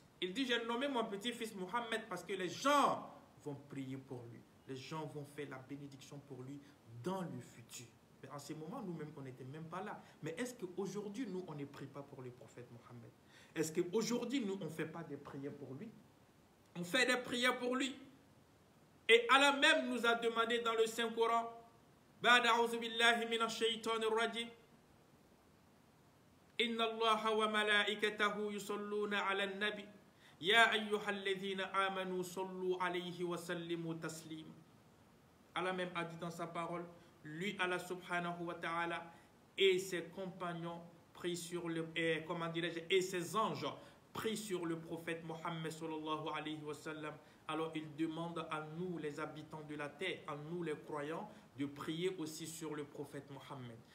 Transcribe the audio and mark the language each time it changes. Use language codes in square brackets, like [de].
[fr] Il dit, j'ai nommé mon petit-fils Mohammed parce que les gens vont prier pour lui. Les gens vont faire la bénédiction pour lui dans le futur. Mais en ce moment, nous-mêmes, on n'était même pas là. Mais est-ce qu'aujourd'hui, nous, on ne prie pas pour le prophète Mohammed? Est-ce qu'aujourd'hui, nous, on ne fait pas des prières pour lui? On fait des prières pour lui. Et Allah même nous a demandé dans le Saint-Coran, [ar] بعد أعوذ بالله من الشيطان الرجيم إن الله وملائكته يصلون على النبي يا أيها الذين آمنوا صلوا عليه وسلموا تسليما. [fr] Allah même a dit dans sa parole, lui Allah subhanahu wa ta'ala et ses compagnons prient sur le et ses anges prient sur le prophète Mohammed sallallahu alayhi wa sallam. Alors il demande à nous les habitants de la terre, à nous les croyants, de prier aussi sur le prophète Mohammed.